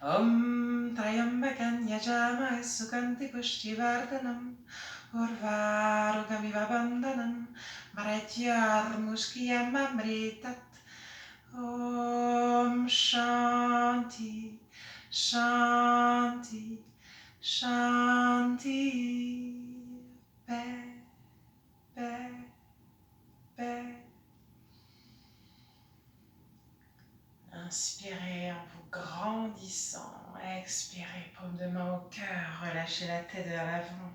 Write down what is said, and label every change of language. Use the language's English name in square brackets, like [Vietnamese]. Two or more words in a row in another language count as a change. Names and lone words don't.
[Sanskrit] Om Trayambakan Yajama Sukanti Pushtivardhanam Urvarugamiva Bandhanam Maratyar Muskiyam Amritat. Om Shanti Shanti Shanti. [French] Paix, paix, paix. Inspirez en vous grandissant. Expirez, paume de main au cœur. Relâchez la tête vers l'avant.